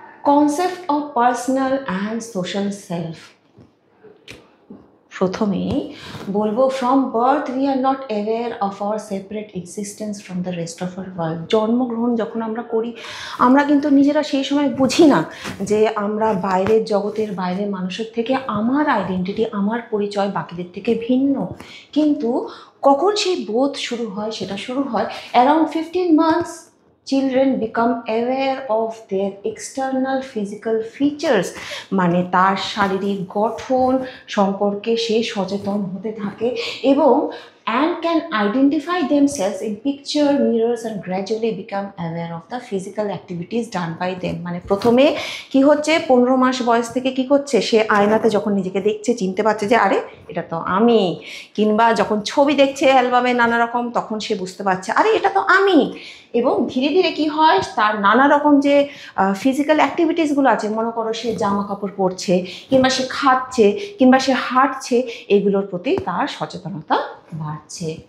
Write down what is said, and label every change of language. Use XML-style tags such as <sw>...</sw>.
<en>concept of personal and social self,</en> <bn>প্রথমেই বলবো</bn> <en>From birth we are not aware of our separate existence from the rest of our world.</en> <bn>জন্মগ্রহণ যখন আমরা করি, আমরা কিন্তু নিজেরা সেই সময় বুঝি না যে আমরা বাইরের জগতের, বাইরের মানুষের থেকে আমার আইডেন্টিটি, আমার পরিচয় বাকিদের থেকে ভিন্ন। কিন্তু কখন সেই বোধ শুরু হয়,</bn> <en>সেটা শুরু হয় around 15 months children become aware of their external physical features,</en> <bn>মানে তার শারীরিক গঠন সম্পর্কে সে সচেতন হতে থাকে এবং</bn> <en>and can identify themselves in picture mirrors and gradually become aware of the physical activities done by them।</en> <bn>মানে প্রথমে কি হচ্ছে, 15 মাস বয়স থেকে কি করছে, সে আয়নাতে যখন নিজেকে দেখছে চিনতে পারছে যে আরে এটা তো আমি, কিংবা যখন ছবি দেখছে অ্যালবামে নানা রকম, তখন সে বুঝতে পারছে আরে এটা তো আমি। এবং ধীরে ধীরে কি হয়, তার নানা রকম যে ফিজিক্যাল অ্যাক্টিভিটিসগুলো আছে, মনে করো সে জামা কাপড় পরছে, কিংবা সে খাচ্ছে, কিংবা সে হাঁটছে, এগুলোর প্রতি তার সচেতনতা বাড়ছে।</bn>